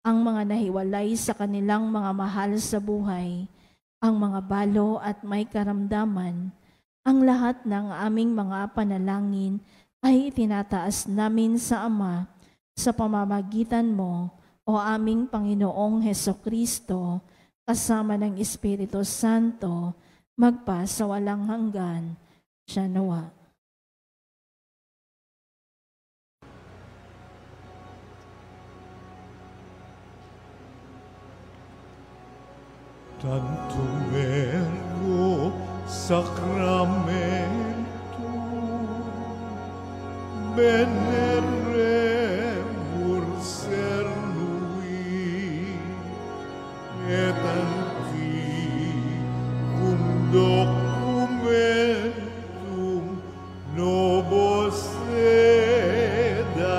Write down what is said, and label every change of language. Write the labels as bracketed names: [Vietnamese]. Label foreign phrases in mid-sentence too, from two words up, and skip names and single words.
[Filipino] ang mga nahiwalay sa kanilang mga mahal sa buhay, ang mga balo at may karamdaman, ang lahat ng aming mga panalangin ay itinataas namin sa Ama sa pamamagitan mo, o aming Panginoong Hesukristo, kasama ng Espiritu Santo, magpa sa walang hanggan. Siya nawa. [Latin] Tantum ergo sacramento veneremur cernui et antiquum documentum nobis sed